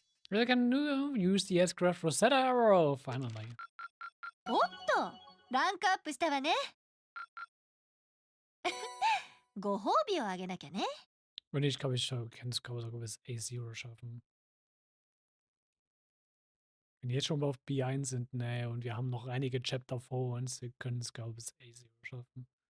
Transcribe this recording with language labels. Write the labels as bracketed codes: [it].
[en] We can use the S-Craft Rosetta Arrow finally. [ja] おっと、ランクアップしたわね。ご褒美をあげなきゃね。 [de] Und ich glaube, ich kann es sogar bis A0 schaffen. Wenn wir jetzt schon auf B1 sind, ne, und wir haben noch einige Chapter vor uns, wir können es, glaube ich, bis A0 schaffen.